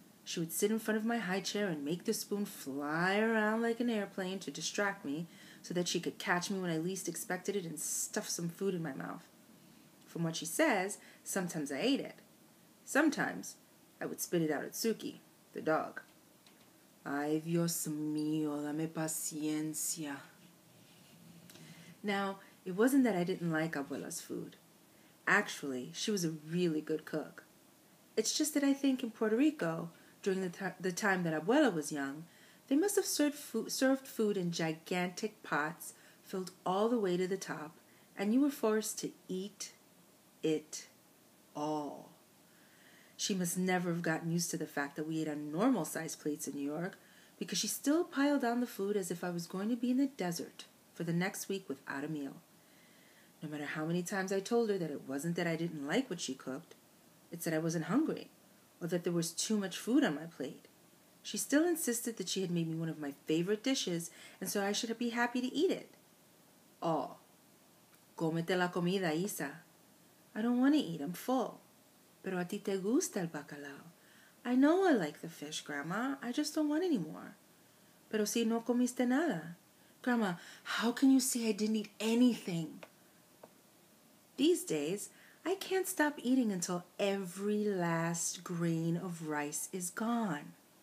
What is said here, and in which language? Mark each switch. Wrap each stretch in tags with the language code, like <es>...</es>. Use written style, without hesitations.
<en>She would sit in front of my high chair and make the spoon fly around like an airplane to distract me so that she could catch me when I least expected it and stuff some food in my mouth. From what she says, sometimes I ate it. Sometimes I would spit it out at Suki, the dog.</en> <es>Ay, Dios mío, dame paciencia.</es> <en>Now, it wasn't that I didn't like Abuela's food. Actually, she was a really good cook. It's just that I think in Puerto Rico, during the time that Abuela was young, they must have served food in gigantic pots filled all the way to the top, and you were forced to eat it all. She must never have gotten used to the fact that we ate on normal-sized plates in New York, because she still piled on the food as if I was going to be in the desert for the next week without a meal. No matter how many times I told her that it wasn't that I didn't like what she cooked, it's that I wasn't hungry, or that there was too much food on my plate. She still insisted that she had made me one of my favorite dishes, and so I should be happy to eat it. All. Cómete la comida, Isa. I don't want to eat, I'm full.</en> <es>Pero a ti te gusta el bacalao.</es> <en>I know I like the fish, Grandma. I just don't want any more. Pero si no comiste nada. Grandma, how can you say I didn't eat anything? These days, I can't stop eating until every last grain of rice is gone.</en>